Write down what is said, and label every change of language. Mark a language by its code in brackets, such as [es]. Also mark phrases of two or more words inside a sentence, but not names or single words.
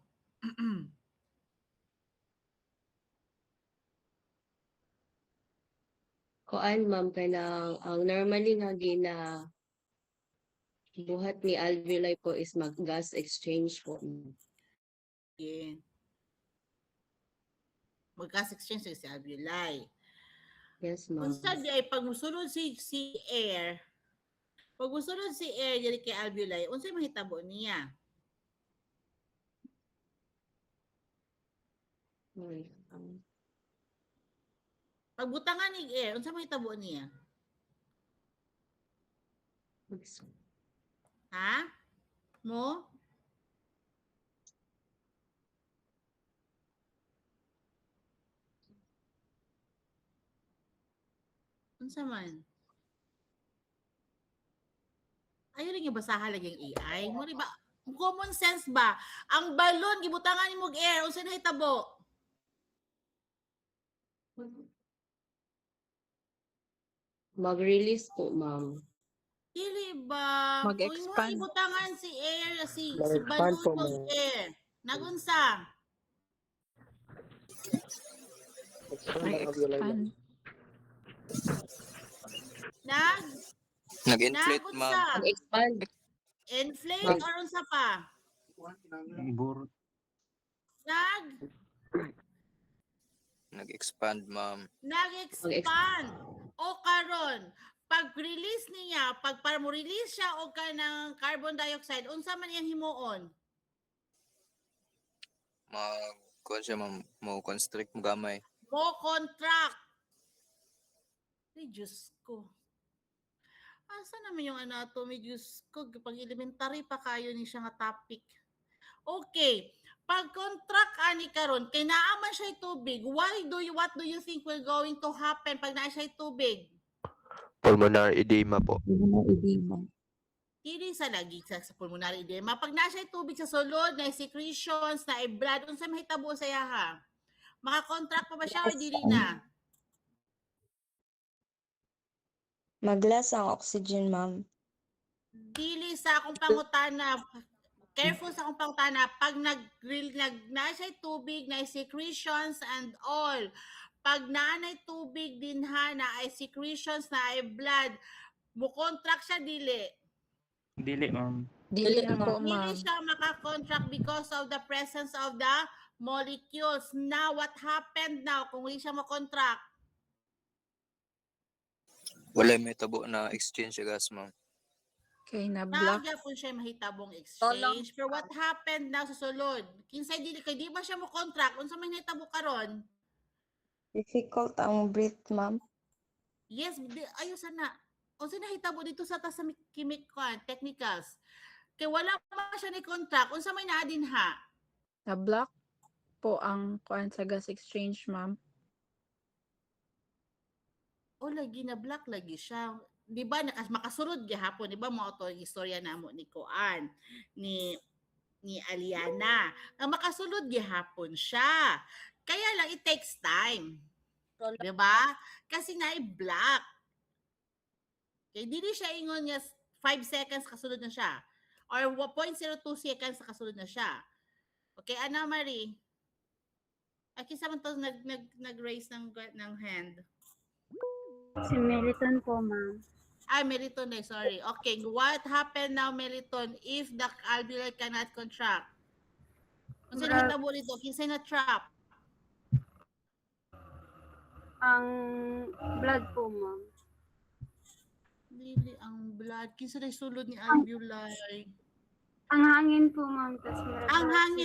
[ceb] Koan, ma'am, kanang ang normally nga buhat ni alveoli po is mag-gas exchange po, ma'am. [en] Yeah. [ceb] Mag-gas exchange si alveoli. [en] Yes, ma'am. [ceb] Kung sa di ay pag musulod si air, pag musulod si air diri kay alveoli, unsay mahitabo niya? [en] Okay. [ceb] Pag butangan ni air, unsay mahitabo niya? Ha? Mo? Unsa man? Ayaw rin yung basahan lagi yung AI. Mo rin ba? [en] Common sense ba? [ceb] Ang balon, gibutangan ni mong air, unsay nahitabo? Mag-release po, ma'am. Dili ba? Kung mo Mag-expand. ibutangan si air, si Mag-expand balon po, ng ma'am. air. Nagunsa? Mag-expand. Nag-inflate, ma'am. Nagunsa? Mag-expand. [en] Inflate or [ceb] unsa pa? Nag-expand, ma'am. Nag-expand. O karon, pag-release niya, para mo release siya og kanang carbon dioxide, unsa man iyang himuon? Kuan siya, ma'am. Mo-constrict mo gamay. Mo contract. Ay, Diyos ko. Asa [tl] naman yung [ceb] anatomy, Diyos ko, pag elementary pa kayo ni siya nga topic. Okay. Pag contract ani karon, kay naaman siya tubig, [en] what do you think will going to happen [ceb] pag naa siya tubig? [en] Pulmonary edema po. [ceb] Dili sa lagi sa [en] pulmonary edema. [ceb] Pag naa siya tubig sa sulod, na secretions, na blood, unsa mahitabo sa yaha? Maka-contract pa ba siya o dili na? mag-less ang oxygen, ma'am. Dili sa akong pangutana. Careful sa akong pangutana. Pag na siya tubig, na secretions [en] and all, [ceb] pag naanay tubig din ha, na ay secretions, na ay blood, mo-contract siya dili. Dili, ma'am. Dili na po, Dili ma'am. siya maka-contract [en] because of the presence of the molecules. Now, what happened now [tl] kung hindi siya ma-contract? [ceb] Wala may tabo na exchange sa gas, ma'am. Kay na-block. Naagya po siya mahitabong exchange. [en] Pero what happened now [ceb] sa sulod? Kinsay dili kay di ba siya mo contract unsa may nahitabo karon? Difficult ang breath, ma'am. Yes, ayo sana. Unsa nahitabo dito sa ta sa technicals? Kay wala pa siya ni contract unsa may naa din ha? Na-block po ang kuan sa gas exchange, ma'am. O lagi na black lagi siya. Di ba makasulod gihapon, di ba mo to istorya namo ni Kuan ni Aliana. Ang makasulod gihapon siya. [tl] Kaya lang [en] it takes time. [ceb] Di ba? [tl] Kasi na black. [ceb] Kaya dili siya ingon niya 5 seconds kasulod na siya. Or 0.02 seconds kasulod na siya. [en] Okay, Ana Marie. [ceb] Ay, kisa man to nag-raise ng hand. Si Meliton po, ma'am. Meriton na, [en] sorry. Okay, what happened now, Meriton, if the alveoli cannot contract? [ceb] Kung sino natabo dito, kinsay na trap? Ang blood po, ma'am. Dili ang blood. Kinsa na sulod ni alveoli? Ang hangin po, ma'am. Ang hangin.